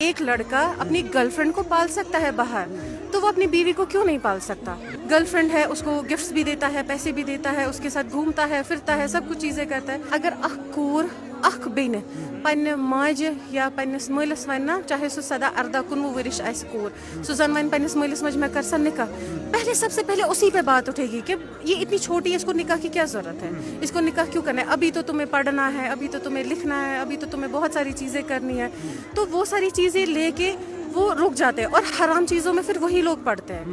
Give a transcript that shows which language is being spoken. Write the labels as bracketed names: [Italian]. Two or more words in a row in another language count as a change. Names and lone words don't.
[Urdu] ایک لڑکا اپنی [English] girl friend [Urdu] کو پال سکتا ہے باہر, تو وہ اپنی بیوی کو کیوں نہیں پال سکتا؟ [English] girl friend [Urdu] ہے, اس کو گفٹس بھی دیتا ہے, پیسے بھی دیتا ہے, اس کے ساتھ گھومتا ہے, پھرتا ہے, سب کچھ چیزیں کرتا ہے. [Kashmiri] اگر اخ کور اخ بین پنہ ماجہ یا پنس مالس ون نا, چاہے سہ 17-18 ورش آسہ کور, سہ زن ون پنس مالس ماجہ میں کر سا نکاح, [Urdu] پہلے سب سے پہلے اسی پہ بات اٹھے گی کہ یہ اتنی چھوٹی ہے, اس کو نکاح کی کیا ضرورت ہے, اس کو نکاح کیوں کرنا ہے, ابھی تو تمہیں پڑھنا ہے, ابھی تو تمہیں لکھنا ہے, ابھی تو تمہیں بہت ساری چیزیں کرنی ہے. تو وہ ساری چیزیں لے کے وہ رک جاتے ہیں, اور حرام چیزوں میں پھر وہی لوگ پڑتے ہیں.